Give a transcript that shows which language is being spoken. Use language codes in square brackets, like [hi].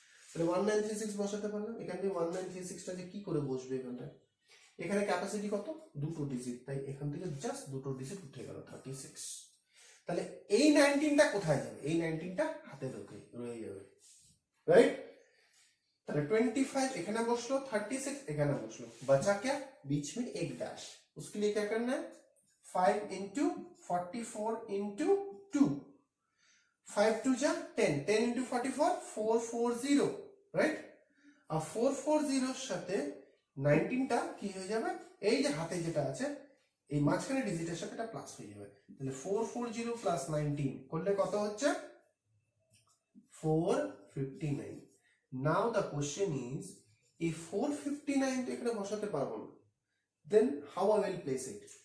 [bn] তাহলে 1936 বসাতে পারলাম, এখান থেকে 1936টা যে কি করে বসবে এখানটায়, এখানে ক্যাপাসিটি কত দুটো ডিজিট, তাই এখান থেকে জাস্ট দুটো ডিজিট উঠে গেল 36। তাহলে এই 19টা কোথায় যাবে, এই 19টা হাতে রয়ে যাবে, রাইট। তাহলে 25 এখানে बसलो, 36 এখানে बसलो, [hi] बचा क्या, बीच में एक डैश, उसके लिए क्या करना है 5 इंटू 44 इंटू 2, 5 2 जा 10, 10 इंटू 44 440, राइट। [bn] আর 440 এর সাথে 19টা কি হয়ে যাবে, এই যে হাতে যেটা আছে এই মাঝখানে ডিজিটের সাথে এটা প্লাস হয়ে যাবে, তাহলে 440 প্লাস 19 করলে কত হচ্ছে 459। [en] now the question is [bn] এই 459 তো এখানে বসাতে পারবো না, [en] Then how I will place it.